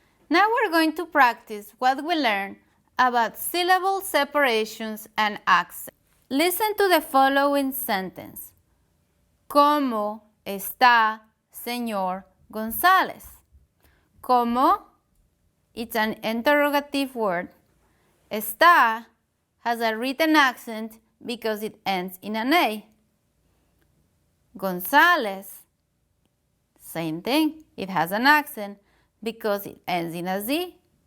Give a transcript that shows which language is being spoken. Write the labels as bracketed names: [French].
[English] Now we're going to practice what we learned about syllable separations and accents. Listen to the following sentence. [Spanish] ¿Cómo está, señor González? ¿Cómo? [English] It's an interrogative word. Está has a written accent because it ends in an A. González, same thing. It has an accent because it ends in a Z.